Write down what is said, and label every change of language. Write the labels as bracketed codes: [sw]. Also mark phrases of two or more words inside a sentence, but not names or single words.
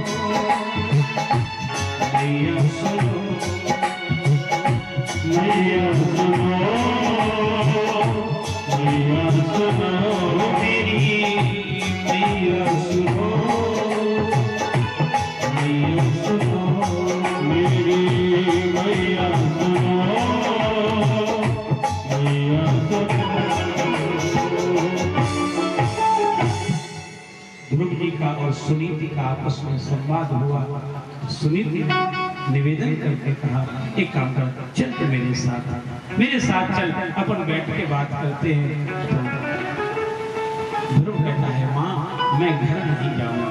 [hi] मैया सुनो, मैया सुनो, मैया सुनो, मेरी मैया सुनो, मैया सुनो, मेरी मैया सुनो, मैया सुनो। ध्रुव जी का और सुनीति का आपस में संवाद हुआ। सुनीति निवेदन करके कहा, एक काम कर, चल के मेरे साथ चल, अपन बैठ के बात करते हैं। ध्रुव कहता है, माँ मैं घर नहीं जाऊंगा।